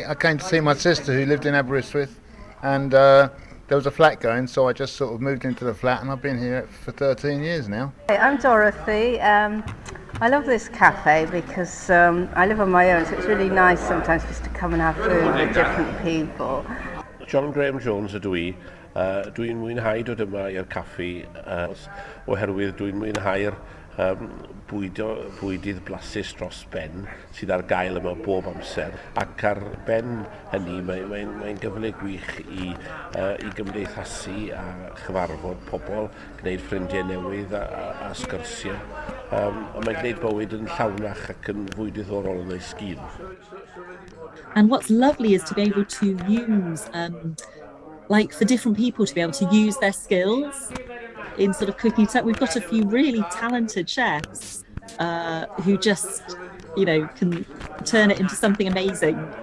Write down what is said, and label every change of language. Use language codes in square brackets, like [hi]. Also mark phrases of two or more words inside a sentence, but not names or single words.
[en] I came to see my sister who lived in Aberystwyth, and there was a flat going, so I just sort of moved into the flat, and I've been here for 13 years now. I'm Dorothy. I love this cafe because I live on my own, so it's really nice sometimes just to come and have food with different people. [cy] John Graham Jones ydw i. Dwi'n mwynhau dod yma i'r caffi oherwydd dwi'n mwynhau'r bwydydd blasus dros ben sydd ar gael yma bob amser, ac ar ben hynny mae'n gyfle gwych i gymdeithasu a chyfarfod pobl, gwneud ffrindiau newydd a sgyrsiau, a mae'n gwneud bywyd yn llawnach ac yn fwy diddorol yn ei sgil. [en] And what's lovely is to be able to use for different people to be able to use their skills in sort of cooking. We've got a few really talented chefs who just, can turn it into something amazing.